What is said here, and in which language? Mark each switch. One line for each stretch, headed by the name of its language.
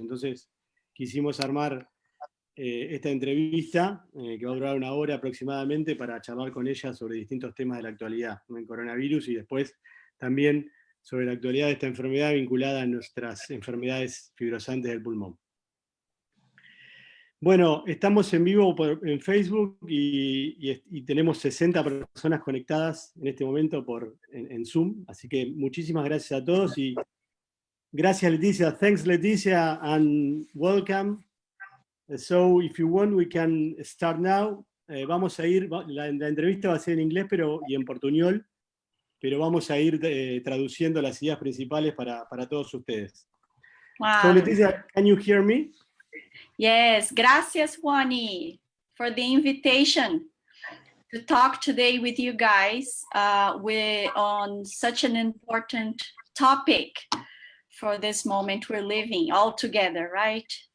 Spanish: Entonces quisimos armar esta entrevista, que va a durar 1 hora aproximadamente, para charlar con ella sobre distintos temas de la actualidad, ¿no?, en coronavirus, y después también sobre la actualidad de esta enfermedad vinculada a nuestras enfermedades fibrosantes del pulmón. Bueno, estamos en vivo en Facebook y tenemos 60 personas conectadas en este momento en Zoom, así que muchísimas gracias a todos, y gracias Letícia.
English: Thanks Letícia, and welcome. So if you want, we can start now.
Spanish: Vamos a ir, la entrevista va a ser en inglés y en portuñol, pero vamos a ir traduciendo las ideas principales para todos ustedes.
English: Wow. So Letícia, can you hear me? Yes,
Spanish: gracias
English: Juani for the invitation to talk today with you guys on such an important topic for this moment we're living all together, right?